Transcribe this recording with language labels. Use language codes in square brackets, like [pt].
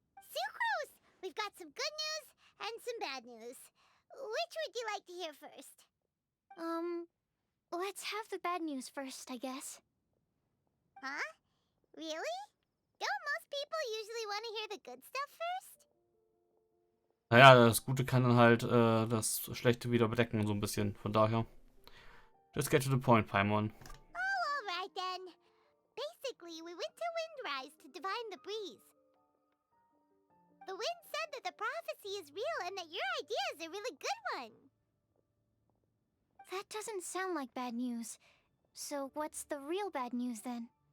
[en] Sucrose! We've got some good news and some bad news. Which would you like to hear first? Let's have the bad news first, I guess. Huh? Really? Don't most people usually want to hear the good stuff first? [de] Naja, das Gute kann dann halt das Schlechte wieder bedecken, so ein bisschen. Von daher. [en] Just get to the point, Paimon. Oh, alright then. Basically, we went to Windrise to divine the breeze. The wind said that the prophecy is real and that your idea is a really good one. That doesn't sound like bad news. So what's the real bad news then?